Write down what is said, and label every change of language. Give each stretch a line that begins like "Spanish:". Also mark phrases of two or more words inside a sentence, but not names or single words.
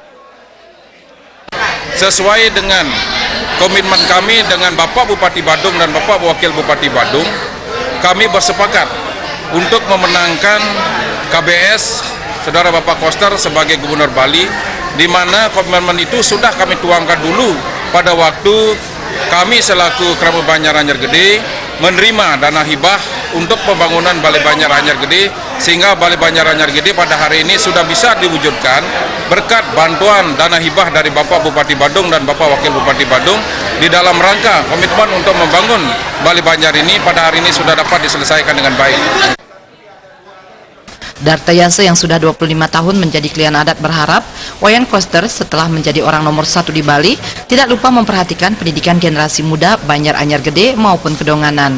Indonesian: Sesuai dengan komitmen kami dengan Bapak Bupati Badung dan Bapak Wakil Bupati Badung, kami bersepakat untuk memenangkan KBS Saudara Bapak Koster sebagai Gubernur Bali, di mana komitmen itu sudah kami tuangkan dulu pada waktu kami selaku Krama Banjar Anyar Gede menerima dana hibah untuk pembangunan Balai Banjar Anyar Gede, sehingga Balai Banjar Anyar Gede pada hari ini sudah bisa diwujudkan berkat bantuan dana hibah dari Bapak Bupati Badung dan Bapak Wakil Bupati Badung. Di dalam rangka komitmen untuk membangun Balai Banjar ini pada hari ini sudah dapat diselesaikan dengan baik. Dartayasa yang sudah 25 tahun menjadi klien adat berharap Wayan Koster setelah menjadi orang nomor 1 di Bali tidak lupa memperhatikan pendidikan generasi muda Banjar Anyar Gede maupun Kedonganan.